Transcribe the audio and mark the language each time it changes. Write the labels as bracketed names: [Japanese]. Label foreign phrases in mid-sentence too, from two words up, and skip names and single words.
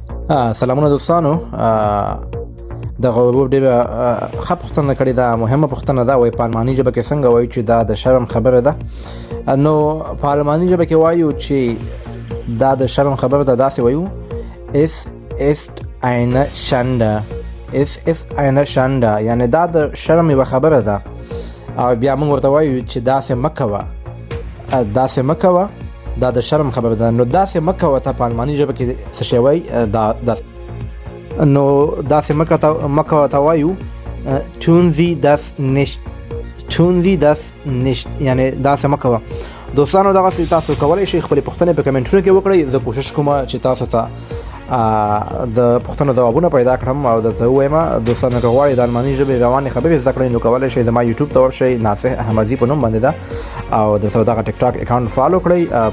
[Pashto] سلامونه دوستانو. دغه ورور ډېره ښه پوښتنه کړې ده، مهمه پوښتنه ده. وایي په الماني ژبه کې څنګه وایو چې دا د شرم خبره ده؟ نو په الماني ژبه کې وایو چې دا د شرم خبره ده، داسې وایو [German] Es ist eine Schande. Es ist eine Schande، [Pashto] یعنی دا د شرم یوه خبره ده. او بیا موږ ورته وایو چې داسې مه کوه، داسې مه کوه، دا د شرم خبره ده. نو داسې مه کوه ته په الماني ژبه کې څه شی وایي؟ نو داسې مه کوه ته وایو [German] tun Sie das nicht، tun Sie das nicht، [Pashto] یعنی داسې مه کوه. دوستانو دغسې تاسو کولی شئ خپلې پوښتنې په کمنټونو کې وکړئ. زه کوشش کوم چې تاسو ته د پوښتنو ځوابونه پیدا کړم او درته ووایم. دوستانو که غواړئ د الماني ژبې روانې خبرې زده کړئ نو کولی شئ زما یوټیوب ته ورشئ، ناصح احمدي په نوم باندې ده، او درته دغه ټیک ټاک [English] account follow [Pashto] کړئ.